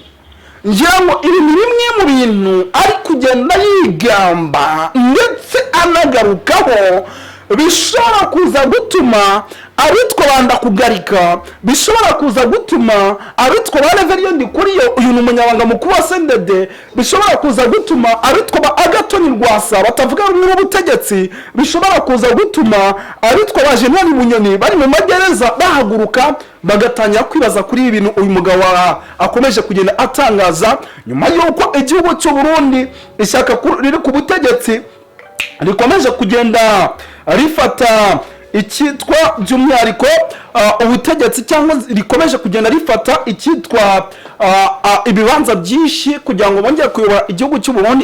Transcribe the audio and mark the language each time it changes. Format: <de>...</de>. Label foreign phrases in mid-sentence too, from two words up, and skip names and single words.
<rw>Ngira ngo ibi ni bimwe mu bintu ari kugenda yigamba ndetse anagarukaho bishobora kuza gutuma abitwa banda kugarika, bishobora kuza gutuma abitwa ba Reverien Ndikuriyo, uyu ni umunyabanga mukuru wa CNDD, bishobora kuza gutuma abitwa ba Agathon Rwasa batavuga rumwe n'ubutegetsi, bishobora kuza gutuma abitwa ba General Bunyoni bari mu magereza bahaguruka bagatangira kwibaza kuri ibi bintu uyu mugabo akomeje kugenda atangaza nyuma y'uko igihugu cy'u Burundi ishyaka riri ku butegetsi rikomeje kugenda rifata icyitwa by'umwihariko ubutegetsi, cyangwa rikomeje kugenda rifata icyitwa ibibanza byinshi kugira ngo bongere kuyobora igihugu cy'u Burundi.</rw>